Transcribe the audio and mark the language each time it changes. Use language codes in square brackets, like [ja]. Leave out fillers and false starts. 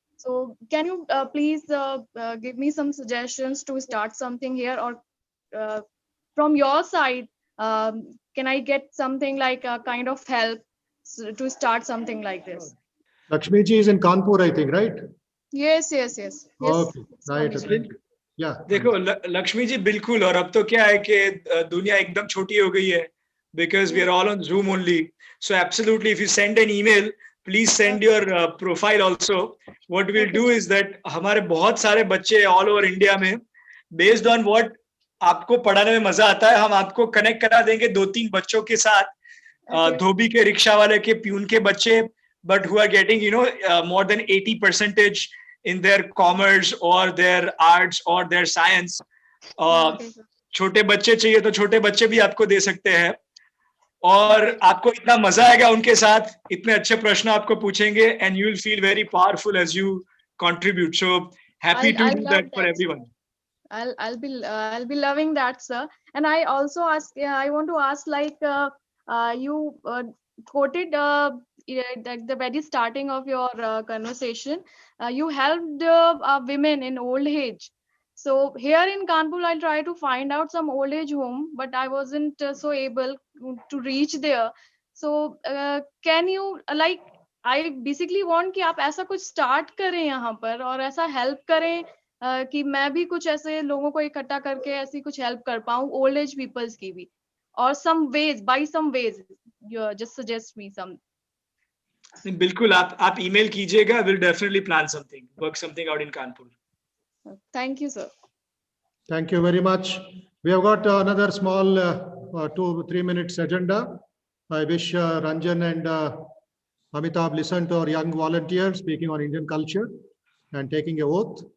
[en] So can you please give me some suggestions to start something here, or from your side, can I get something like a kind of help to start something like this? Lakshmi ji is in Kanpur, I think, right? Yes. Okay, right. Yeah. [hi] देखो लक्ष्मी जी बिल्कुल, और अब तो क्या है कि दुनिया एकदम छोटी हो गई है, [en] because we are all on Zoom only. So absolutely, if you send an email, please send your profile also. What we'll do is that [hi] हमारे बहुत सारे बच्चे [en] all over India [hi] में, [en] based on what [hi] आपको पढ़ाने में मजा आता है, हम आपको कनेक्ट करा देंगे 2-3 बच्चों के साथ, धोबी के, रिक्शा वाले के, प्यून के बच्चे, [en] but who are getting more than 80% in their commerce or their arts or their science. [hi] छोटे बच्चे चाहिए तो छोटे बच्चे भी आपको दे सकते हैं, और आपको इतना मजा आएगा उनके साथ, इतने अच्छे प्रश्न आपको पूछेंगे, [en] and you will feel very powerful as you contribute. So happy to do that for everyone. I'll be loving that, sir. And I also I want to ask, like you quoted at the very starting of your conversation, you helped women in old age. So here in Kanpur, I try to find out some old age home, but I wasn't so able to reach there. So can you like I basically want [hi] कि आप ऐसा कुछ start करें यहाँ पर और ऐसा help करें कि मैं भी कुछ ऐसे लोगों को इकट्ठा करके ऐसी कुछ help कर पाऊँ old age peoples की भी, [en] or some ways, by some ways, you just suggest me some. [hi] बिल्कुल आप email कीजिएगा. [en] We'll definitely plan something, work something out in Kanpur. Thank you, sir. Thank you very much. We have got another small 2-3 minutes agenda. I wish Ranjan and Amitabh listen to our young volunteers speaking on Indian culture and taking a oath.